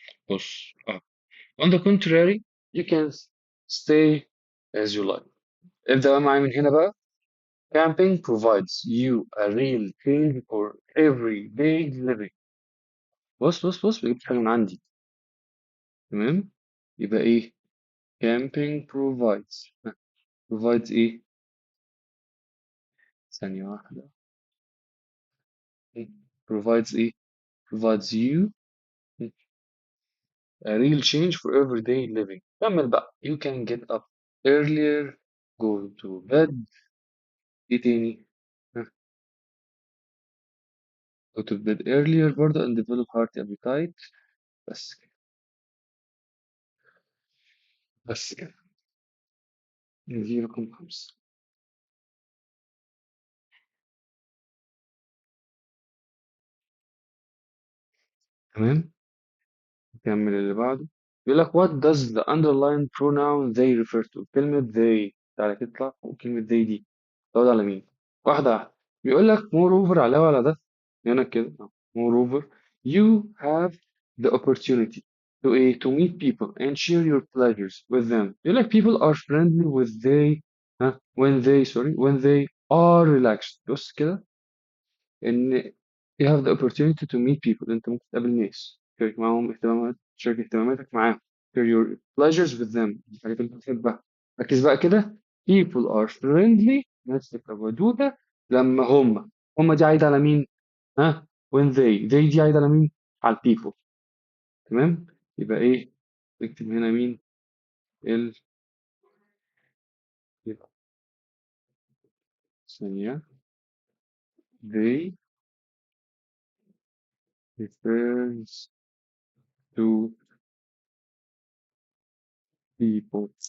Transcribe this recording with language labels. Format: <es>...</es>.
<en>بص on the contrary you can stay as you like.</en> <ar>ابدأ بقى معايا من هنا بقى.</ar> <en>Camping provides you a real change for everyday living.</en> <ar>بص جبت حاجة من عندي. تمام. يبقى ايه؟</ar> <en>camping provides. provides</en> <ar>ايه؟ ثانية واحدة.</ar> <en>provides ايه؟ provides you a real change for everyday living.</en> <ar>كمل بقى.</ar> <en>You can get up earlier, go to bed.</en> <ar>ايه تاني؟ ها،</ar> <en>go to bed earlier برضه and develop heart appetite.</en> <ar>بس كده. بس كده. دي رقم 5. تمام. نكمل اللي بعده. بيقول لك</ar> <en>what does the underlying pronoun they refer to؟</en> <ar>كلمة they تعالى تطلع وكلمة they دي تعود على مين؟ واحدة واحدة. بيقول لك moreover علاوة على ده. هنا كده</ar> <en>moreover you have the opportunity to to meet people and share your pleasures with them.</en> <ar>بيقول لك</ar> <en>people are friendly with they when they are relaxed.</en> <ar>بص كده ان</ar> <en>you have the opportunity to meet people.</en> <ar>انت ممكن تقابل ناس تشارك معاهم اهتمامات، تشارك اهتماماتك معاهم.</ar> <en>share your pleasures with them،</en> <ar>الحاجات اللي انت بتحبها. ركز بقى كده.</ar> <en>people are friendly،</en> <ar>ناس تبقى ودودة لما هم دي عايدة على مين؟ ها when they دي عايدة على مين؟ على people. تمام. يبقى ايه؟ نكتب هنا مين؟ ال يبقى ثانية</ar> <en>they refers to people.</en>